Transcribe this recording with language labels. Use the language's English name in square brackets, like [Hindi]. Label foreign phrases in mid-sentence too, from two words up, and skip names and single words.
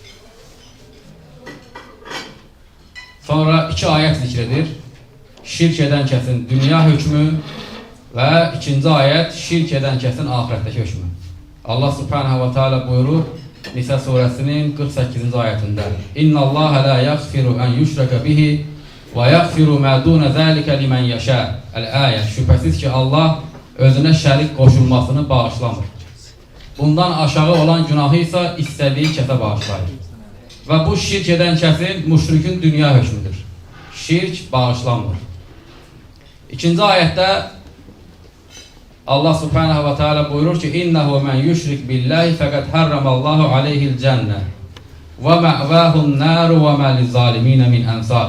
[Azerbaijani] Sonra 2 ayət zikr edir. Şirk edən kəsin dünya hökmü və 2-ci ayət şirk edən kəsin ahirətdəki hökmü. [Arabic] Allah سبحانه وتعالى [Azerbaijani] buyurur Nisa surəsinin 48-ci ayətində: [Arabic] إن الله لا يغفر أن يشرك به ويغفر ما دون ذلك لمن يشاء. [Azerbaijani] Əl-ayə. Şübhəsiz ki, Allah özünə şərik qoşulmasını bağışlamır. Bundan aşağı olan günahı isə istədiyi kəsə bağışlayır. Və bu şirk edən kəsin müşrikin dünya hökmüdür. Şirk bağışlanmır. 2-ci ayətdə [Arabic] Allah سبحانه وتعالى [Azerbaijani] buyurur ki, [Arabic] إنه من يشرك بالله فقد حرم الله عليه الجنة ومأواه النار وما للظالمين من أنصار.